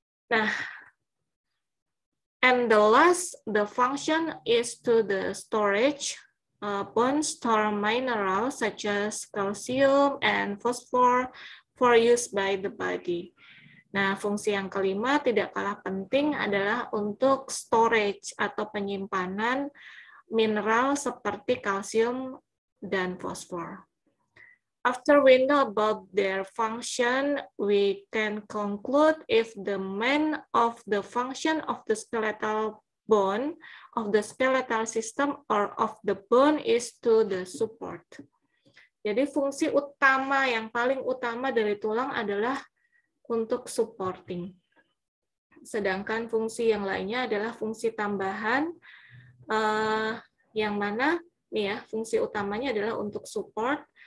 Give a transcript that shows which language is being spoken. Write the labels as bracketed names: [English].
[English] Nah, and the last, the function is to the storage. Bones store minerals such as calcium and phosphorus for use by the body. [Indonesian] Nah, fungsi yang kelima tidak kalah penting adalah untuk storage atau penyimpanan mineral seperti kalsium dan fosfor. [English] After we know about their function, we can conclude if the main of the function of the skeletal bone, of the skeletal system, or of the bone is to the support. [Indonesian] Jadi fungsi utama yang paling utama dari tulang adalah untuk supporting. Sedangkan fungsi yang lainnya adalah fungsi tambahan, yang mana nih ya, fungsi utamanya adalah untuk support.